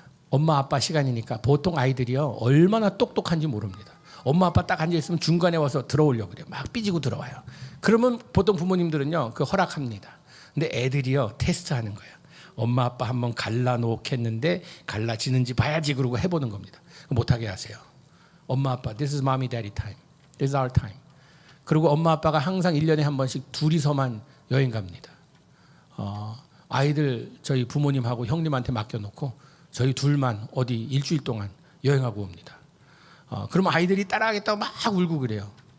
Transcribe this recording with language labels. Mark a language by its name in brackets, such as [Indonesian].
[Korean] 엄마 아빠 시간이니까 보통 아이들이요 얼마나 똑똑한지 모릅니다. 엄마 아빠 딱 앉아 있으면 중간에 와서 들어오려고 그래요. 막 삐지고 들어와요. 그러면 보통 부모님들은요 그 허락합니다. 근데 애들이요 테스트하는 거예요. 엄마 아빠 한번 갈라 놓겠는데 갈라지는지 봐야지, 그러고 해보는 겁니다. 못하게 하세요. 엄마 아빠 [English] this is mommy daddy time, this is our time. [Korean] 그리고 엄마 아빠가 항상 1년에 한 번씩 둘이서만 여행 갑니다. 아이들 저희 부모님하고 형님한테 맡겨놓고 저희 둘만 어디 일주일 동안 여행하고 옵니다. 그러면 아이들이 따라하겠다고 막 울고 그래요.